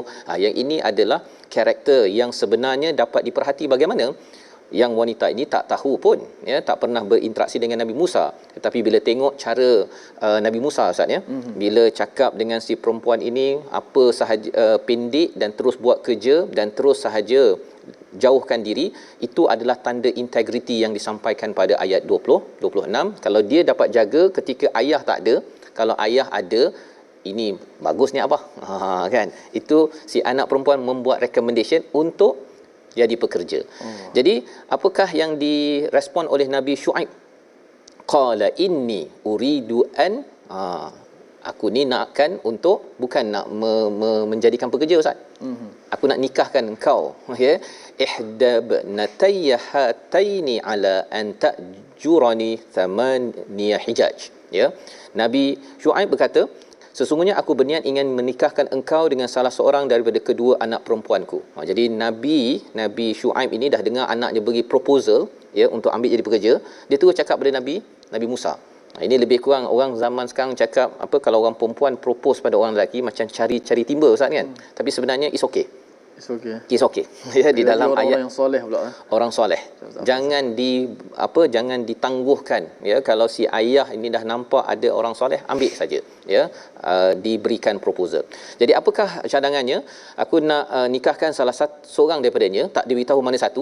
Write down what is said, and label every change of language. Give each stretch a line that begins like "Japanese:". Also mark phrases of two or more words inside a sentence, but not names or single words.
Malay: Yang ini adalah karakter yang sebenarnya dapat diperhati bagaimana yang wanita ini tak tahu pun, ya, tak pernah berinteraksi dengan Nabi Musa, tetapi bila tengok cara Nabi Musa, Ustaz, ya, bila cakap dengan si perempuan ini apa sahaja, pendek dan terus buat kerja dan terus sahaja jauhkan diri, itu adalah tanda integriti yang disampaikan pada ayat 26. Kalau dia dapat jaga ketika ayah tak ada, kalau ayah ada, ini bagusnya abah, kan, itu si anak perempuan membuat recommendation untuk jadi pekerja. Jadi apakah yang direspon oleh Nabi Syuaib?
Arabic: قال إني أريد أن,
Malay: aku ni nakkan untuk, bukan nak menjadikan pekerja, Ustaz. Aku nak nikahkan engkau,
Arabic: ya, إحدى ابنتي هاتين على أن تأجرني ثماني حجج.
Malay: Ya, Nabi Syuaib berkata, sesungguhnya aku berniat ingin menikahkan engkau dengan salah seorang daripada kedua anak perempuanku. Jadi Nabi Syuaib ini dah dengar anaknya bagi proposal, ya, untuk ambil jadi pekerja. Dia terus cakap pada Nabi Musa. Ini lebih kurang orang zaman sekarang cakap apa, kalau orang perempuan propose pada orang lelaki macam cari timba, Ustaz, kan. Tapi sebenarnya
English: it's okay. It's okay.
Malay: Ya, di dalam ayat orang yang soleh pula, orang soleh. Jangan jangan ditangguhkan, ya. Kalau si ayah ini dah nampak ada orang soleh, ambil saja, ya. Diberikan proposal. Jadi apakah cadangannya? Aku nak nikahkan salah seorang daripadanya, tak diberitahu mana satu.